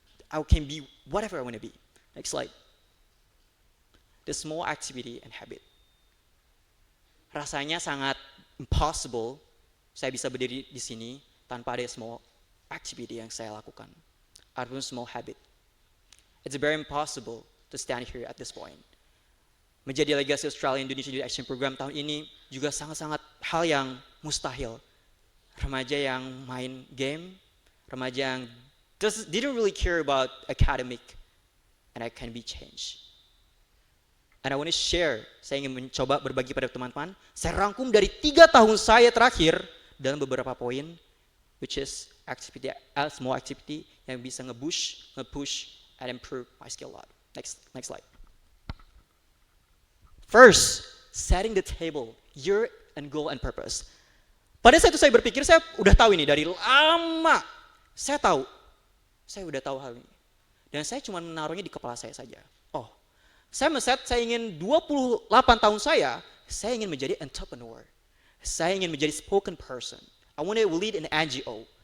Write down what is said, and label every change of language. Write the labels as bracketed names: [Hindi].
[English] I can be whatever I want to be. Next slide. The small activity and habit. [Indonesian] Rasanya sangat impossible saya bisa berdiri di sini tanpa ada [English] small activity [Indonesian] yang saya lakukan. Ataupun [English] small habit. It's very impossible to stand here at this point. [Indonesian] Menjadi Legasi Australia Indonesia Youth Action Program tahun ini juga sangat-sangat hal yang mustahil. Remaja yang main game, remaja yang [English] didn't really care about academic, and I can be changed. And I want to share, [Indonesian] saya ingin mencoba berbagi pada teman-teman, saya rangkum dari 3 tahun saya terakhir dalam beberapa poin, [English] which is activity, small activity [Indonesian] yang bisa nge-push, [English] and improve my skill a lot. Next slide. First, setting the table, your and goal and purpose. [Indonesian] Pada saat itu saya berpikir, saya udah tahu ini dari lama. Saya udah tahu hal ini. Dan saya cuma menaruhnya di kepala saya saja. Oh, saya ingin 28 tahun saya ingin menjadi entrepreneur. Saya ingin menjadi spoken person. [English] I want to lead an NGO.